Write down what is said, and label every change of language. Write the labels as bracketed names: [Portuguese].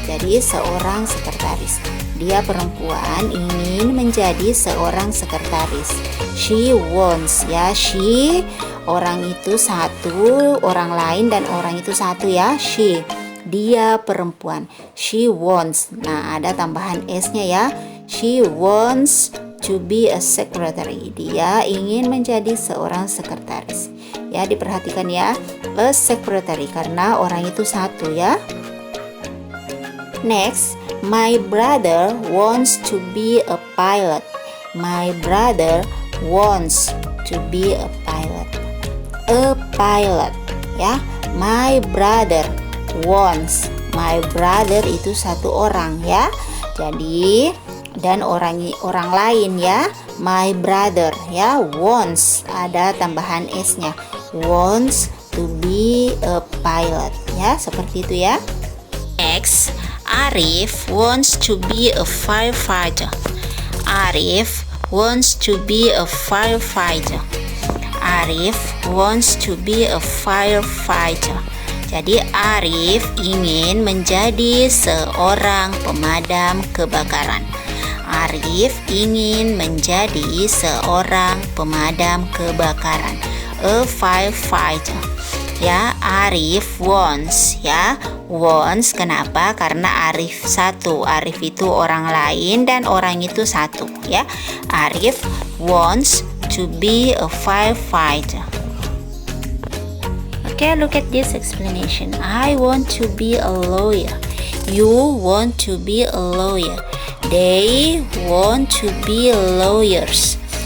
[Indonesian] Jadi seorang sekretaris. Dia perempuan ingin menjadi seorang sekretaris. [English] She wants [Indonesian] ya. She, orang itu satu, orang lain dan orang itu satu ya. [English] She, [Indonesian] dia perempuan. [English] She wants. [Indonesian] Nah, ada tambahan S-nya ya. [English] She wants to be a secretary. [Indonesian] Dia ingin menjadi seorang sekretaris. Ya, diperhatikan ya. [English] A secretary [Indonesian] karena orang itu satu ya. [English] Next, my brother wants to be a pilot. My brother wants to be a pilot. A pilot ya. My brother wants. My brother [Indonesian] itu satu orang ya. Jadi dan orang lain ya. [English] My brother [Indonesian] ya. [English] Wants, [Indonesian] ada tambahan S-nya. [English] Wants to be a pilot ya. [Indonesian] Seperti itu ya. [English] Next, Arif wants to be a firefighter. Arif wants to be a firefighter. Arif wants to be a firefighter. [Indonesian] Jadi Arif ingin menjadi seorang pemadam kebakaran. Arif ingin menjadi seorang pemadam kebakaran. [English] A firefighter. Ya, Arif wants ya. Wants [Indonesian] kenapa? Karena Arif satu. Arif itu orang lain dan orang itu satu ya. [English] Arif wants to be a firefighter. Okay, look at this explanation. I want to be a lawyer. You want to be a lawyer. They want to be lawyers.